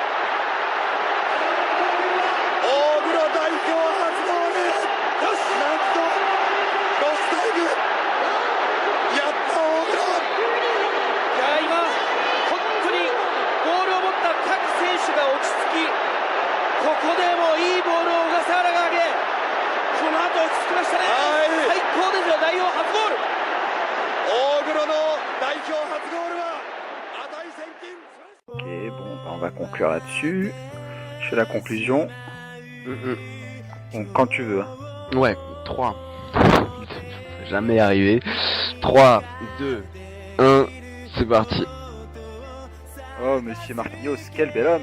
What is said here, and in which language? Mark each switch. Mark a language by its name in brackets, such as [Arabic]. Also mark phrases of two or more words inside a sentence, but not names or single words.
[Japanese] 大黒代表初ゴールなんとロスタイムやった大黒今本当にボールを持った各選手が落ち着きここでもいいボールを小笠原が上げこの後落ち着きましたね最高ですよ代表初ゴール大黒の代表初ゴールは値千金 [French] Ok, on va conclure là-dessus. Je fais la conclusion. Bon, quand tu veux. Ouais, 3. Jamais arrivé. 3, 2, 1, c'est parti. Oh, monsieur Marquinhos, quel bel homme.